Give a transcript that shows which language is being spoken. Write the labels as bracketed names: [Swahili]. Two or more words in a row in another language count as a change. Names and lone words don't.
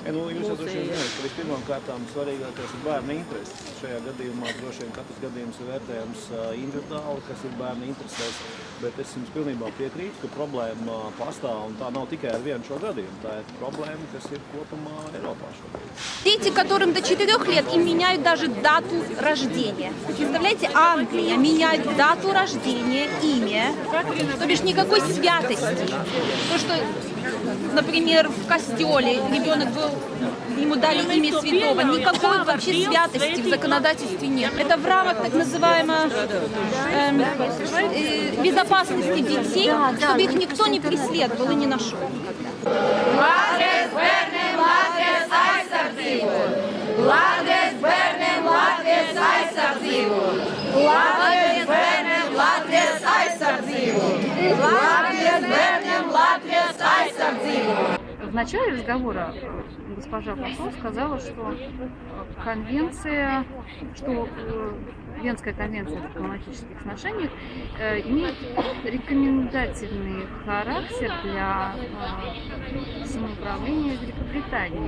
[Latvian] Jūs jau droši vien zināt, ka vispirmām kārtām svarīgākais ir bērna intereses. Šajā gadījumā droši vien katrs gadījums ir vērtējams individuāli, kas ir bērna interesēs, bet es jums pilnībā piekrītu, ka problēma pastāv, un tā nav tikai ar vienu šo gadījumu. Tā ir problēma, kas ir kopumā Eiropā šobrīd. [Russian] Дети, которым до 4 лет, им меняют даже дату рождения. Представляете, Англия меняет дату рождения, имя, то бишь никакой святости. То, что например, в костеле ребенок был, ему дали имя святого. Никакой вообще святости в законодательстве нет. Это в рамках так называемой безопасности детей, чтобы их никто не преследовал и не нашел. [Latvian] Latvijas bērniem Latvijas aizsardzību! Latvijas bērniem Latvijas aizsardzību! Latvijas bērniem Latvijas aizsardzību! Latvijas bērniem Latvijas aizsardzību! [Russian] В начале разговора госпожа посол сказала, что конвенция, что Венская конвенция о дипломатических отношениях имеет рекомендательный характер для самоуправления Великобритании.